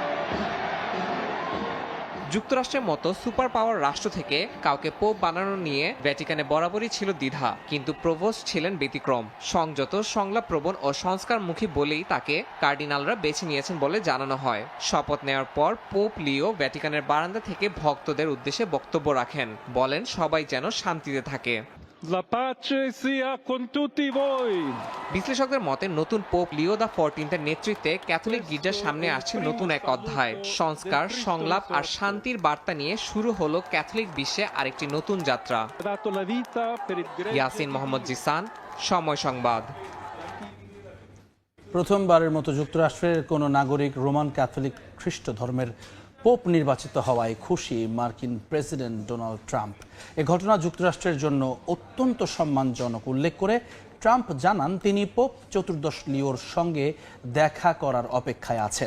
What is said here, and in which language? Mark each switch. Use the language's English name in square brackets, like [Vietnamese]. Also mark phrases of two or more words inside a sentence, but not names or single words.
[Bangla] যুক্তরাষ্ট্রের মতো সুপার পাওয়ার রাষ্ট্র থেকে কাউকে পোপ বানানো নিয়ে ভ্যাটিকানে বরাবরই ছিল দ্বিধা, কিন্তু প্রভোস্ট ছিলেন ব্যতিক্রম। সংযত, সংলাপপ্রবণ ও সংস্কারমুখী বলেই তাকে কার্ডিনালরা বেছে নিয়েছেন বলে জানানো হয়। শপথ নেওয়ার পর পোপ লিও ভ্যাটিকানের বারান্দা থেকে ভক্তদের উদ্দেশ্যে বক্তব্য রাখেন, বলেন সবাই যেন শান্তিতে থাকে। [Italian] La pace sia con tutti voi. [Bangla] বিশ্লেষকদের মতে নতুন পোপ লিও দ্য 14 এর নেতৃত্বে ক্যাথলিক গির্জার সামনে আসছে নতুন এক অধ্যায়। সংস্কার, সংলাপ আর শান্তির বার্তা নিয়ে শুরু হলো ক্যাথলিক বিশ্বে আরেকটি নতুন যাত্রা। [Italian] Dato la vita per il greco. [Bangla] ইয়াসিন মোহাম্মদ জিসান, সময় সংবাদ। প্রথমবারের মতো যুক্তরাষ্ট্রের কোনো নাগরিক রোমান ক্যাথলিক খ্রিস্ট ধর্মের পোপ নির্বাচিত হওয়ায় খুশি মার্কিন প্রেসিডেন্ট ডোনাল্ড ট্রাম্প। এ ঘটনা যুক্তরাষ্ট্রের জন্য অত্যন্ত সম্মানজনক উল্লেখ করে ট্রাম্প জানান তিনি পোপ চতুর্দশ লিওর সঙ্গে দেখা করার অপেক্ষায় আছেন।